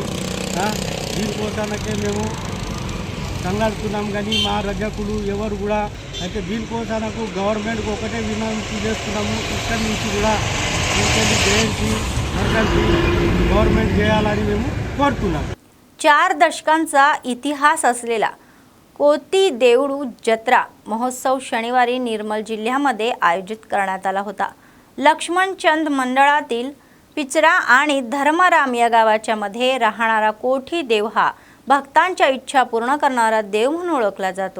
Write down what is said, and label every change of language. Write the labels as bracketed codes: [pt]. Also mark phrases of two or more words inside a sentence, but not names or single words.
[te] దీనికోసానికే మేము సంలాడుతున్నాం కానీ మా రజకులు ఎవరు కూడా అయితే దీనికోసానికి గవర్నమెంట్కి ఒకటే వినతి చేస్తున్నాము। ఇక్కడి నుంచి కూడా ఇంకెళ్ళి జయంతి వర్ధంతి गवर्नमेंट చేయాలని మేము కోరుతున్నాం। [mr] 4 दशकांचा इतिहास असलेला कोती देवडू जत्रा महोत्सव शनिवारी निर्मल जिल्ह्यामध्ये आयोजित करण्यात आला होता। लक्ष्मणचंद मंडळातील पिचरा आणि धर्मराम या गावाच्या मध्ये राहणारा कोठी देव हा भक्तांच्या इच्छा पूर्ण करणारा देव म्हणून ओळखला जातो।